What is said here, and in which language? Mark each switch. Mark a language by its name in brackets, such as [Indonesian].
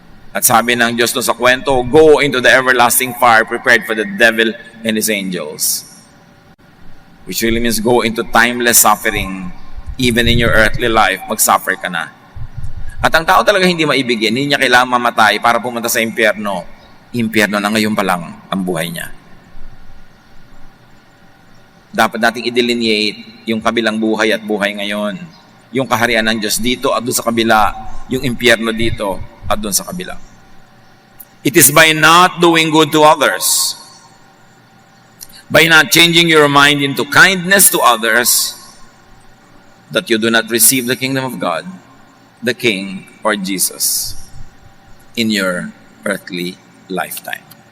[Filipino] At sabi ng Diyos sa kwento, [English] go into the everlasting fire prepared for the devil and his angels. Which really means go into timeless suffering. Even in your earthly life, [Filipino] mag-suffer ka na. At ang tao talaga hindi maibigin, hindi niya kailangan mamatay para pumunta sa impyerno. Impyerno na ngayon pa lang ang buhay niya. Dapat nating i-delineate yung kabilang buhay at buhay ngayon. Yung kaharian ng Diyos dito at doon sa kabila. Yung impyerno dito at doon sa kabila. [English] It is by not doing good to others, by not changing your mind into kindness to others, that you do not receive the kingdom of God, the King or Jesus, in your earthly lifetime.